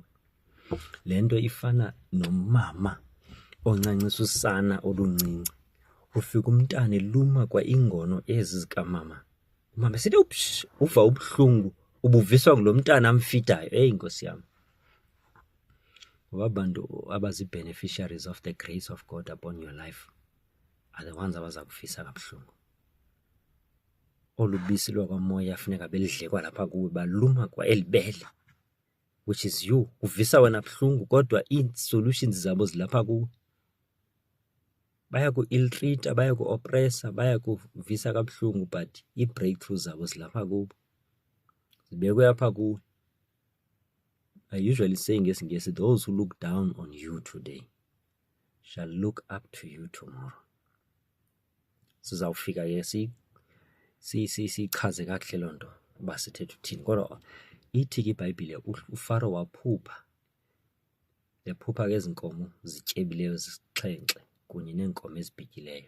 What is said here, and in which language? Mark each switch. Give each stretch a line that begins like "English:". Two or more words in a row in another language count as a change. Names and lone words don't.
Xhosa: Le nto ifana nomama oncancisa usana oluncinci, ufika umntana eluma kwa ingono ezi zikamama, umama esithi uva ubuhlungu ubuviswa ngulo mntana amfidayo. Nkosi yam, ngoba abantu abazi-beneficiaries
English: of the grace of God upon your life are the ones
Xhosa: abaza kufisa kabuhlungu. Olu bisi lwakwamoya funeka belidle kwalapha kuwe, baluma kwa elibele,
English: which is you.
Xhosa: Uvisa wena buhlungu kodwa ii-solutions zabo zilapha kuwe. Baya ku-ill-treata, baya ku-opressa, baya kuvisa kabuhlungu, but ii-breakthroughs zabo zilapha kuwe, zibekwe apha kuwe.
English: I usually say ngesingesi, those who look down on you today shall look up to you tomorrow.
Xhosa: Sizawufika ke sichaze kakuhle loo nto uba sithetha uthini, kodwa ithi ke iBhayibhile uFaro waphupha. Yaphupha ke ezi nkomo zityebileyo zisixhenxe kunye neenkomo ezibhityileyo.